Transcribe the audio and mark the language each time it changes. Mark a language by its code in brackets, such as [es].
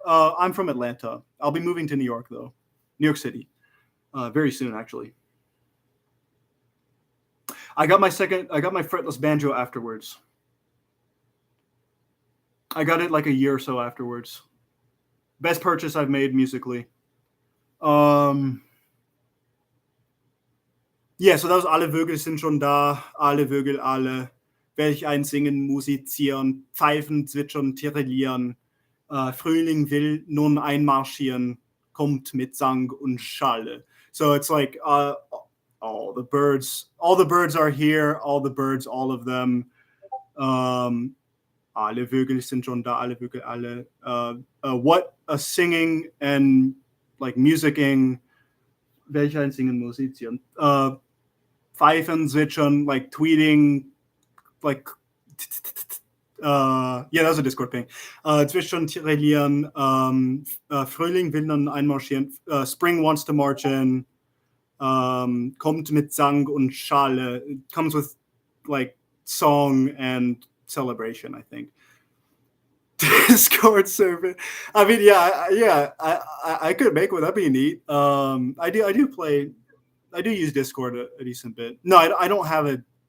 [en] I'm from Atlanta. I'll be moving to New York, though. New York City. Very soon, actually. I got my fretless banjo afterwards. I got it like a year or so afterwards. Best purchase I've made musically. Yeah, so that was [de] Alle Vögel sind schon da, alle Vögel, alle. Welch ein Singen, musizieren, pfeifen, zwitschern, tirillieren. Frühling will nun einmarschieren, kommt mit Sang und Schalle. [en] So it's like all the birds are here, all of them. [de] Alle Vögel sind schon da, alle Vögel, alle. [en] What a singing and like musicking. [de] Welch ein Singen, musizieren. Pfeifen, zwitschern, [en] like tweeting, like yeah, that was a Discord ping. [de] Zwischen tirillieren, Frühling will dann einmarschieren, [en] spring wants to march in, [de] kommt mit Sang und Schale. [en] It comes with like song and celebration, I think. Discord server. I mean, I could make one. That'd be neat. I do use Discord a decent bit. No, I don't have it.